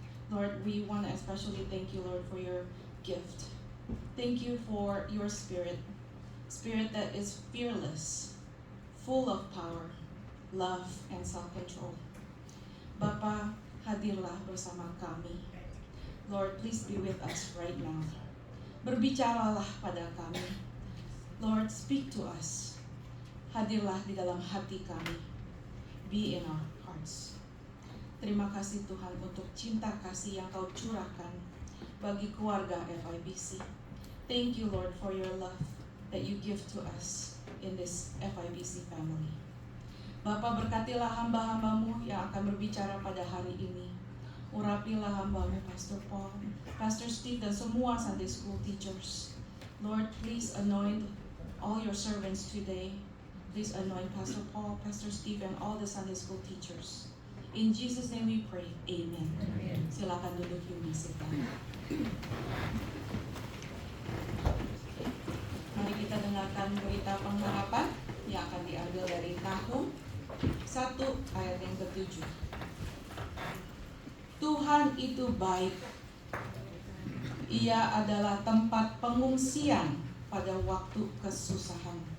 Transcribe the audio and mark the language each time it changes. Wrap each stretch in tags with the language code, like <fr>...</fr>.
<en>Lord, we want to especially thank you, Lord, for your gift. Thank you for your spirit that is fearless, full of power, love, and self-control.</en> <id>Bapa, hadirlah bersama kami.</id> <en>Lord, please be with us right now.</en> <id>Berbicaralah pada kami.</id> <en>Lord, speak to us.</en> <id>Hadirlah di dalam hati kami.</id> <en>Be in our hearts.</en> <id>Terima kasih Tuhan untuk cinta kasih yang Kau curahkan bagi keluarga FIBC.</id> <en>Thank you, Lord, for your love that you give to us in this FIBC family.</en> <id>Bapa, berkatilah hamba-hambamu yang akan berbicara pada hari ini. Urapilah hamba-Mu, Pastor Paul, Pastor Steve, dan semua Sunday School teachers.</id> <en>Lord, please anoint all your servants today. Please anoint Pastor Paul, Pastor Steve, and all the Sunday School teachers. In Jesus' name we pray, Amen. Amen.</en> <id>Silakan duduk,</id> <en>you may sit down.</en> <id>Mari kita dengarkan berita pengharapan yang akan diambil dari Nahum 1 ayat yang ke-7. Tuhan itu baik. Ia adalah tempat pengungsian pada waktu kesusahan.</id>